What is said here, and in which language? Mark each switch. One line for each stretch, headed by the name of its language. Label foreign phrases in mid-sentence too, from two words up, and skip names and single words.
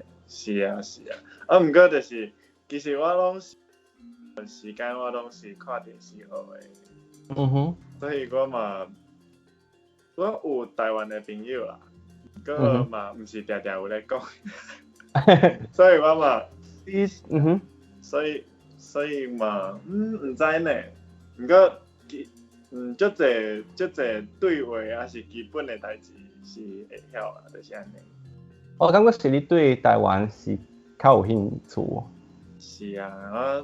Min Nan Chinese: 是啊是啊，毋过就是其实我拢是时间我拢是看电视学的，嗯哼，所以我有台湾的朋友啦，不嗯哼，过嘛毋是常常有咧讲，所以我嘛。嗯哼，所以嘛，毋知呢。毋过足侪对话还是基本的代志是会晓啦，就是安尼。我感觉是你对台湾是较有兴趣，是啊，